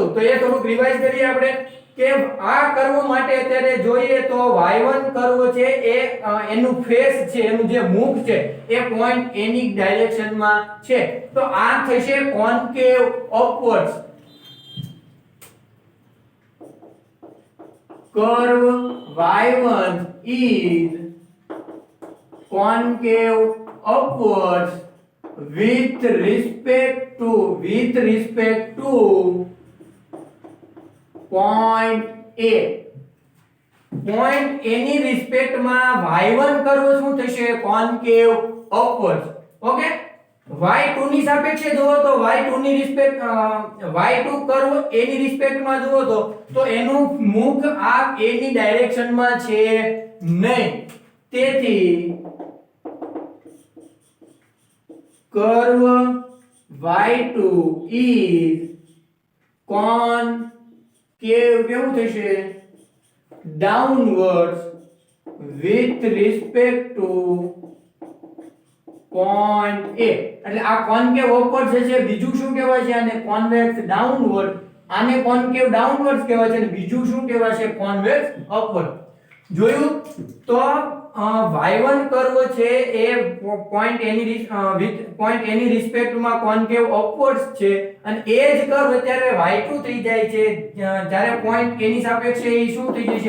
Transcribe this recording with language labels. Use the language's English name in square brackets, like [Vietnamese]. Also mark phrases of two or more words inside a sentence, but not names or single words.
[Gujarati] તો એ થોડુંક રિવાઇઝ કરીએ આપણે કે આ કર્વ માટે અત્યારે જોઈએ તો y1 કર્વ છે એ એનું ફેસ છે, એનું જે મુખ છે એ પોઈન્ટ a ની ડાયરેક્શનમાં છે. તો આ થશે [English] concave upwards. કર્વ y1 is concave upwards with respect to point A. [Gujarati] point A ની રિસ્પેક્ટમાં y1 કર્વ શું થશે? [English] concave upward. [Gujarati] ઓકે, y2 ની સાપેક્ષે જુઓ તો y2 ની રિસ્પેક્ટ y2 કર્વ a ની રિસ્પેક્ટમાં જુઓ તો એનું મુખ આ a ની ડાયરેક્શનમાં છે નહીં. તેથી કર્વ y2 [English] is concave [Gujarati] કેવું થશે? [English] downwards with respect to point A. [Gujarati] એટલે આ કોન્કેવ અપવર્ડ છે. બીજું શું કહેવાય છે? આને [English] convex downward. [Gujarati] આને [English] concave downward [Gujarati] કહેવાય છે અને બીજું શું કહેવાય છે? [English] convex upward. [Gujarati] જોયું તો y1 કર્વ છે એ પોઈન્ટ a ની રિસ્પેક્ટમાં [English] concave upwards [Gujarati] છે અને એ જ કર્વ અત્યારે y2 થઈ જાય છે જ્યારે પોઈન્ટ a ની સાપેક્ષે એ શું થઈ જશે?